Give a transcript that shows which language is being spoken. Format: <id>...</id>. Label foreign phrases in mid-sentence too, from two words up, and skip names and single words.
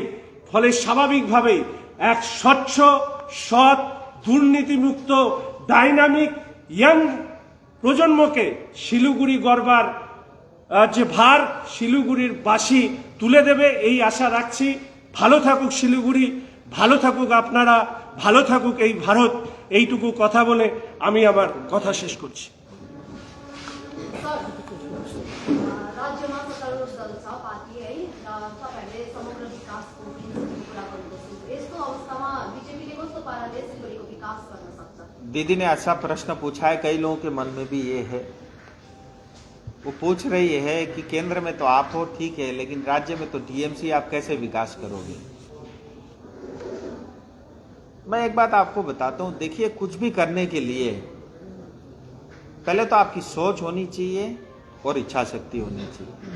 <bn>ফলে স্বাভাবিকভাবেই এক স্বচ্ছ, সৎ, দুর্নীতিমুক্ত, ডাইনামিক ইয়াং প্রজন্মকে শিলিগুড়ি গড়বার যে ভার শিলিগুড়ির বাসী তুলে দেবে, এই আশা রাখছি। ভালো থাকুক শিলিগুড়ি, ভালো থাকুক আপনারা, ভালো থাকুক এই ভারত। এইটুকু কথা বলে আমি আমার কথা শেষ করছি।</bn> <ne>राज्यमा सत्तारूढ दल छ पार्टी है र तपाईहरुले समग्र विकासको कुरा गर्नुभएको छ। यस्तो अवस्थामा बीजेपीले कस्तो पाराले सिलगढीको विकास गर्न सक्छ?</ne> <hi>दीदी ने अच्छा प्रश्न पूछा है, कई लोगों के मन में भी ये है। वो पूछ रही है कि केंद्र में तो आप हो, ठीक है, लेकिन राज्य में तो टीएमसी, आप कैसे विकास करोगे? मैं एक बात आपको बताता हूं, देखिए, कुछ भी करने के लिए पहले तो आपकी सोच होनी चाहिए और इच्छा शक्ति होनी चाहिए।</hi>